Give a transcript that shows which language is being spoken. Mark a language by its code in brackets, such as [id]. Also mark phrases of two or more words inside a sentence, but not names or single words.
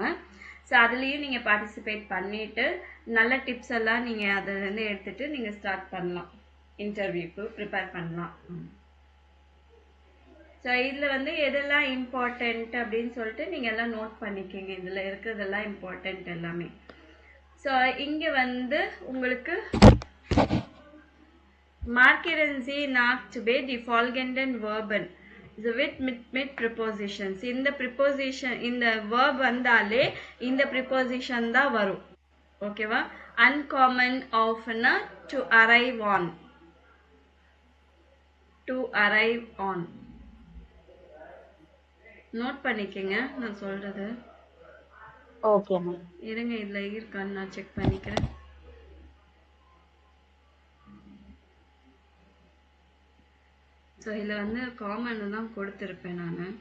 [ta] ஸோ அதுலேயும் நீங்கள் பார்ட்டிசிபேட் பண்ணிவிட்டு நல்ல டிப்ஸ் எல்லாம் நீங்கள் அதிலேருந்து எடுத்துகிட்டு நீங்கள் ஸ்டார்ட் பண்ணலாம், இன்டர்வியூக்கு ப்ரிப்பேர் பண்ணலாம். ஸோ இதில் வந்து எதெல்லாம் இம்பார்ட்டண்ட் அப்படின்னு சொல்லிட்டு நீங்கள் எல்லாம் நோட் பண்ணிக்கோங்க. இதில் இருக்கிறதெல்லாம் இம்பார்ட்டண்ட் எல்லாமே. ஸோ இங்கே வந்து உங்களுக்கு [de] markieren Sie nach die folgenden Verben so mit prepositions. [ta] இந்த preposition இந்த verb வந்தாலே இந்த preposition தான் வரும். ஓகேவா? [en] uncommon ofனா to arrive on, to arrive on. [ta] நோட் பண்ணிக்கங்க நான் சொல்றது. [en] okay ma'am. [ta] இருங்க இதுல இருக்கான்னு நான் செக் பண்ணிக்கிறேன். ஸோ இதில் வந்து காமன் தான் கொடுத்துருப்பேன் நான்.